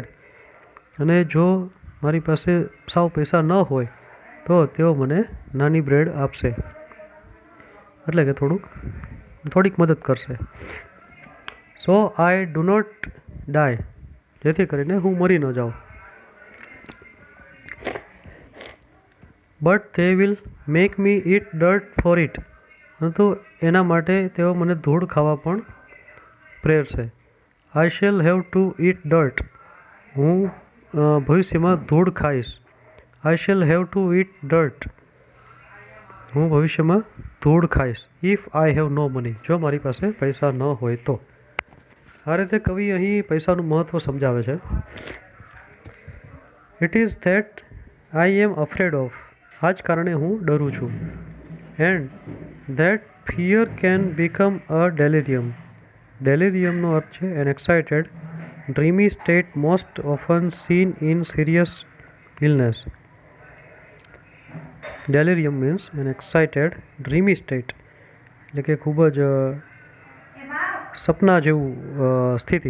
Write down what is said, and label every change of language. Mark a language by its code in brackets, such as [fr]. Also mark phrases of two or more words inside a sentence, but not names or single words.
[gu] અને જો મારી પાસે સાવ પૈસા ન હોય તો તેઓ મને નાની બ્રેડ આપશે, એટલે કે થોડીક મદદ કરશે. [en] So I do not die, [gu] જેથી કરીને હું મરી ન જાઉં. [en] બટ they will make me eat dirt for it. [gu] પરંતુ એના માટે તેઓ મને ધૂળ ખાવા પણ પ્રેરશે. [en] I shall have to eat dirt. [gu] હું ભવિષ્યમાં ધૂળ ખાઈશ. [en] I shall have to eat dirt. [gu] હું ભવિષ્યમાં ધૂળ ખાઈશ. [en] If I have no money. [gu] જો મારી પાસે પૈસા ન હોય તો. આ રીતે કવિ અહીં પૈસાનું મહત્ત્વ સમજાવે છે. [en] It is that I am afraid of. [gu] આ જ કારણે હું ડરું છું. [en] And that fear can become a delirium. [gu] ડેલિરિયમનો અર્થ છે [en] an excited dreamy state most often seen in serious illness. delirium means an excited dreamy state, [gu] એટલે કે ખૂબ જ સપના જેવું સ્થિતિ.